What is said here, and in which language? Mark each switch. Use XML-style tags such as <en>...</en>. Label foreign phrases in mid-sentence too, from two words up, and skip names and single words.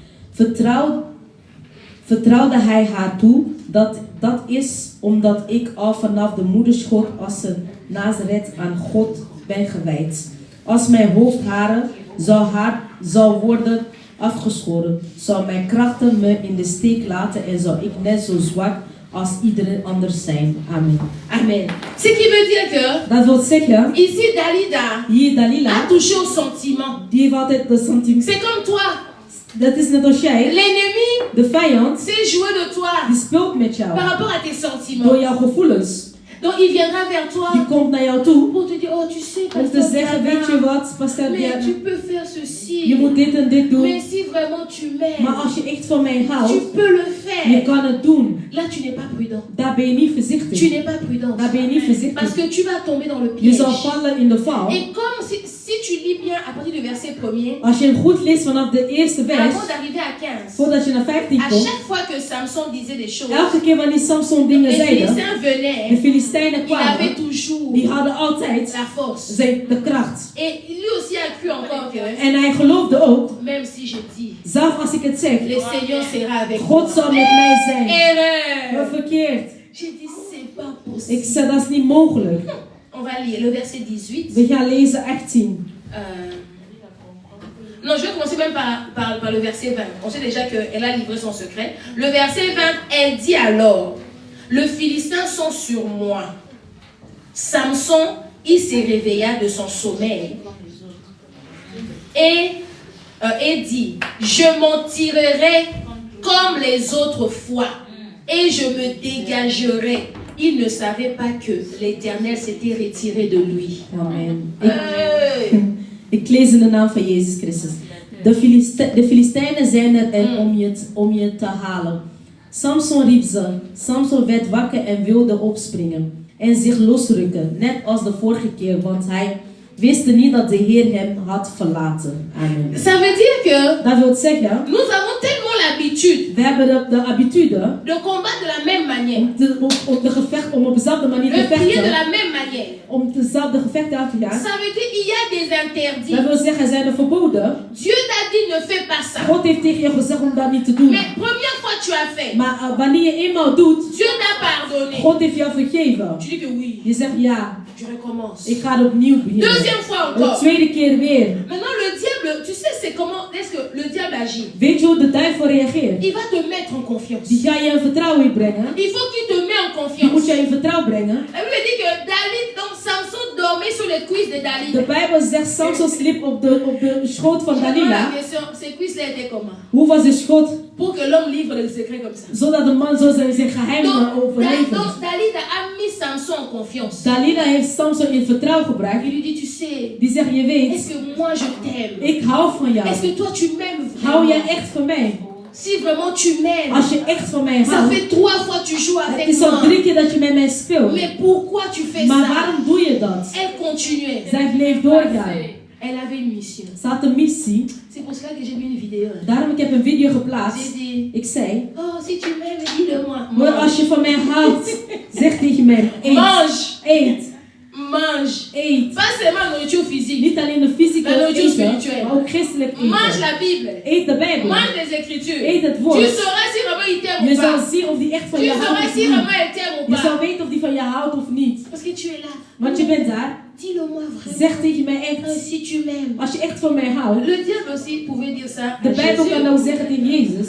<nl>Vertrouwde hij haar toe, dat is omdat ik al vanaf de moederschoot als een Nazareth aan God ben gewijd. Als mijn hoofdharen zou worden afgeschoren, zou mijn krachten me in de steek laten en zou ik net zo zwak als iedereen anders zijn. Amen.</nl> <fr>Amen. Ce qui veut dire que,</fr> <nl>dat wil zeggen,</nl> <fr>ici Dalila a touché au sentiment.</fr> <nl>Die heeft altijd de sentiment.</nl> <fr>C'est comme toi.</fr> <nl>Dat is net als jij.</nl> <fr>L'ennemi,</fr> <nl>de vijand,</nl> <fr>c'est jouer de toi.</fr> <nl>Die speelt met jou.</nl> <fr>Par rapport à tes sentiments.</fr> <nl>Door jouw gevoelens.</nl> <fr>Donc il viendra vers toi.</fr> <nl>Die komt naar jou toe.</nl> <fr>Pour te dire, oh tu sais,</fr> <nl>om te zeggen, weet je wat,</nl> <fr>pasteur mais tu peux faire ceci.</fr> <nl>Je moet dit en dit doen.</nl> <fr>Mais si vraiment tu m'aimes.</fr> <nl>Maar als je echt van mij houdt.</nl> <fr>Tu peux le faire.</fr> <nl>Je kan het doen.</nl> <fr>Là tu n'es pas prudent.</fr> <nl>Daar ben je niet voorzichtig.</nl> <fr>Tu n'es pas prudent.</fr> <nl>Daar ben je niet voorzichtig.</nl> <fr>Parce que tu vas tomber dans le piège.</fr> <nl>Je zal vallen in de val.</nl> <fr>Et comme si tu lis bien à partir du verset 1er.</fr> <nl>Als je goed leest vanaf de eerste vers.</nl> <fr>Avant d'arriver à 15.</fr> <nl>Voordat je naar 15 komt.</nl> <fr>À chaque fois que Samson disait des choses.</fr> <nl>Elke keer wanneer Samson dingen zeiden. De Filistijnen kwamen.</nl> <fr>Toujours</fr> <nl>die hadden altijd</nl> <fr>la force.</fr> <nl>De kracht.</nl> <fr>Et lui aussi a cru encore que,</fr> <nl>en hij geloofde ook,</nl> <fr>même si je dis,</fr> <nl>zelf als ik het zeg,</nl> <fr>le Seigneur sera avec</fr> <nl>God zal met mij zijn.</nl> <fr>Erreur.</fr> <nl>Verkeerd.</nl> <fr>J'ai dit, c'est pas possible.</fr> <nl>Ik zei, dat is niet mogelijk.</nl> <fr>On va lire le verset 18.</fr> <nl>We gaan lezen 18.</nl> <fr>Non, je vais commencer même par le verset 20. On sait déjà qu'elle a livré son secret. Le verset 20, elle dit alors, le Philistin sont sur moi. Samson, il se réveilla de son sommeil et dit, je m'en tirerai comme les autres fois et je me dégagerai. Il ne savait pas que l'Éternel s'était retiré de lui. Amen.</fr> <nl>Ik lees in de naam van Jezus Christus. De Filistijnen zijn er om je te halen. Samson riep ze. Samson werd wakker en wilde opspringen en zich losrukken, net als de vorige keer, want hij wist niet dat de Heer hem had verlaten. Amen.</nl> <fr>Ça veut dire que</fr> <nl>dat wil zeggen,</nl> <fr>nous avons tellement l'habitude.</fr> <nl>We hebben de habitude</nl> <fr>de combattre de la même manière.</fr> <nl>Om op dezelfde manier te vechten.</nl> <fr>Prier de la même manière.</fr> <nl>Om dezelfde gevechten aan te gaan.</nl> <fr>Ça veut dire il y a des interdits.</fr> <nl>Dat wil zeggen, er zijn er verboden.</nl> <fr>Dieu t'a dit ne fais pas ça.</fr> <nl>God heeft tegen je gezegd om dat niet te doen.</nl> <fr>Mais première fois tu as fait.</fr> <nl>Maar wanneer je eenmaal doet,</nl> <fr>Dieu t'a pardonné.</fr> <nl>God heeft jou vergeven.</nl> <fr>Tu dis que oui.</fr> <nl>Je zegt ja.</nl> <fr>Je recommence.</fr> <nl>Ik ga opnieuw beginnen.</nl> <fr>Deuxième fois encore.</fr> <nl>De tweede keer weer.</nl> <fr>Maintenant le diable, tu sais c'est comment est-ce que le diable agit?</fr> <nl>Weet je hoe de duivel reageert?</nl> <fr>Il va te mettre en confiance.</fr> <nl>Die ga je in vertrouwen brengen.</nl> <fr>Il faut qu'il te mette en confiance.</fr> <nl>Die moet je in vertrouwen brengen.</nl> <fr>La Bible dit que David, donc Samson dormait sur les cuisses de</fr> <nl>De</nl> <fr>Dalila.</fr> <nl>Bijbel zegt Samson sliep op de schoot van</nl> <fr>Je pose la Dalila. question, ces cuisses-là étaient comment?</fr> <nl>Hoe was de schoot?</nl> <fr>Pour que l'homme livre le secret comme ça.</fr> <nl>Zodat de man zo zijn geheim</nl> <fr>Donc</fr> <nl>overlevert.</nl> <fr>Dalila a mis Samson en confiance.</fr> <nl>Dalila heeft Samson in vertrouwen gebracht.</nl> <fr>Il lui dit, tu sais,</fr> <nl>Die zegt, je weet,</nl> <fr>est-ce que moi je t'aime?</fr> <nl>ik hou van jou.</nl> <fr>Est-ce que toi tu m'aimes</fr> <nl>Hou jij</nl> <fr>vraiment?</fr> <nl>echt van mij?</nl> <fr>Si vraiment tu m'aimes,</fr> <nl>Als je echt van mij</nl> <fr>ça</fr> <nl>houdt,</nl> <fr>fait 3 fois que tu joues</fr> <nl>het</nl> <fr>avec</fr> <nl>is al</nl> <fr>moi.</fr> <nl>3 keer dat je met mij speelt.</nl> <fr>Mais pourquoi tu fais</fr> <nl>Maar</nl> <fr>ça?</fr> <nl>waarom doe je dat?</nl> <fr>Elle continuait.</fr> <nl>Zij bleef doorgaan.</nl> <fr>Elle avait une mission.</fr> <nl>Ze had een missie.</nl> <fr>C'est pour cela que j'ai mis une vidéo.</fr> <nl>Daarom ik heb een video</nl> <fr>J'ai</fr> <nl>geplaatst.</nl> <fr>dit,</fr> <nl>Ik zei,</nl> <fr>oh si tu m'aimes, dis-le-moi.</fr> <nl>maar als je van mij houdt, zeg tegen mij, eet,</nl> <fr>Mange,</fr> <nl>eet,</nl> <fr>mange.</fr> <nl>eet.</nl> <fr>Pas seulement nourriture physique.</fr> <nl>Niet alleen de fysieke</nl> <fr>Maar nourriture</fr> <nl>eten, spirituele. maar ook christelijk</nl> <fr>Mange</fr> <nl>eten.</nl> <fr>la Bible.</fr> <nl>Eet de Bijbel.</nl> <fr>Mange les Écritures.</fr> <nl>Eet het</nl> <fr>Tu</fr> <nl>woord.</nl> <fr>sauras si vraiment il t'aime</fr> <nl>Je</nl> <fr>ou</fr> <nl>zal</nl> <fr>pas.</fr> <nl>zien of die echt van</nl> <fr>Tu</fr> <nl>je houdt</nl> <fr>sauras</fr> <nl>of</nl> <fr>si vraiment</fr> <nl>niet.</nl> <fr>elle t'aime ou</fr> <nl>Je zal</nl> <fr>pas.</fr> <nl>weten of die van je houdt of niet.</nl> <fr>Parce que tu es là.</fr> <nl>Want je bent daar.</nl> <fr>Dis-le-moi vraiment.</fr> <nl>Zeg tegen mij</nl> <fr>Ah,</fr> <nl>echt.</nl> <fr>si tu m'aimes.</fr> <nl>Als je echt van mij houdt.</nl> <fr>Le diable aussi pouvait dire ça.</fr> <nl>De</nl> <fr>à</fr> <nl>Bijbel kan</nl> <fr>Jésus.</fr> <nl>nou zeggen tegen Jezus.</nl>